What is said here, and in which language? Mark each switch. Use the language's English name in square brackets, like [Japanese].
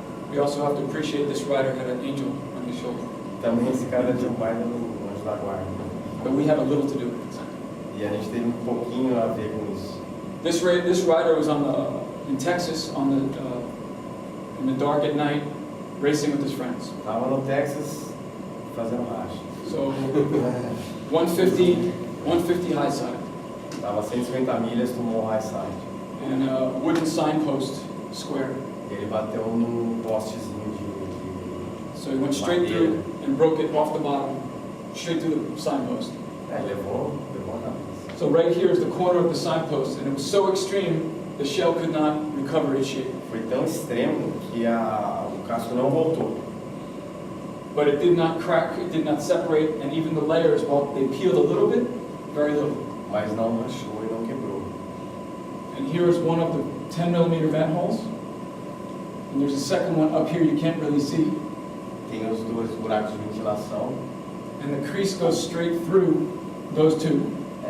[English] We also have to appreciate this rider had an angel on his shoulder. [Portuguese] Também esse cara tinha um baile no anjo da guarda. [English] But we have a little to do with it. [Portuguese] E a gente teve um pouquinho a ver com isso. [English] This rider was in Texas in the dark at night, racing with his friends. [Portuguese] Tava no Texas fazendo racha. [English] So 150 high side [Portuguese] Tava 150 milhas, tomou um high side. [English] and a wooden signpost square. [Portuguese] E ele bateu num postezinho de [English] So he went straight through and broke it off the bottom, straight through the signpost. [Portuguese] levou a cabeça. [English] So right here is the corner of the signpost, and it was so extreme the shell could not recover its shape. [Portuguese] Foi tão extremo que o casco não voltou. [English] But it did not crack, it did not separate, and even the layers, while they peeled a little bit, very little. [Portuguese] Mas não rachou e não quebrou. [English] And here is one of the 10mm vent holes. And there's a second one up here you can't really see. [Portuguese] Tem os dois buracos de ventilação. [English] And the crease goes straight through those two.